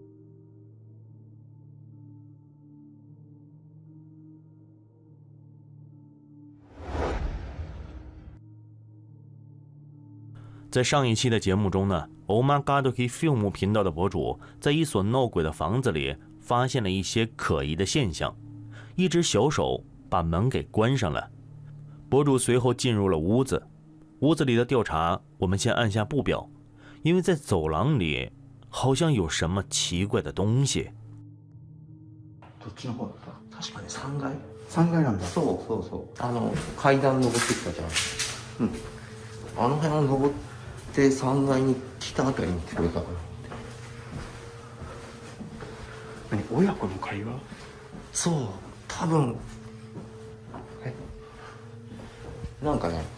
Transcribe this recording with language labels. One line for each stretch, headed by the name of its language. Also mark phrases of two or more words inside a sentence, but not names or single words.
Chinese: 在上一期的节目中呢， Oh My God Film 频道的博主在一所闹鬼的房子里发现了一些可疑的现象，一只小手把门给关上了。博主随后进入了屋子，屋子里的调查我们先按下不表，因为在走廊里好像有什么奇怪的东西。
Japanese: どっちの方だった？確かに3階。3階なんだ。そうそうそう。階段登ってきたじゃん。うん。あの辺を登って3階に来たあたりに聞こえたから。何？親子の会話？そう。多分。なんかね。